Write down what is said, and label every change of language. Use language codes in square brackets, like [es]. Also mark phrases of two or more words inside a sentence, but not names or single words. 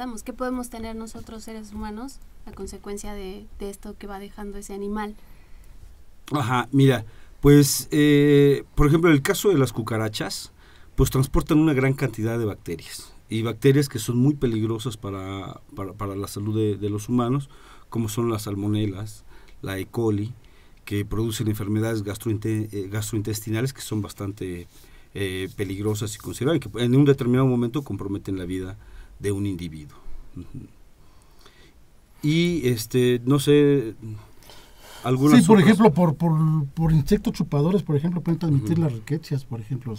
[es] ¿Qué podemos tener nosotros seres humanos a consecuencia de esto que va dejando ese animal? Ajá, mira, pues por ejemplo en el caso de las cucarachas, pues transportan una gran cantidad de bacterias, y bacterias que son muy peligrosas para la salud de los humanos, como son las salmonelas, la E. coli, que producen enfermedades gastrointestinales que son bastante peligrosas y considerables, que en un determinado momento comprometen la vida de un individuo. Y no sé... Sí, por ejemplo, por insectos chupadores, por ejemplo, pueden transmitir las riquecias, por ejemplo,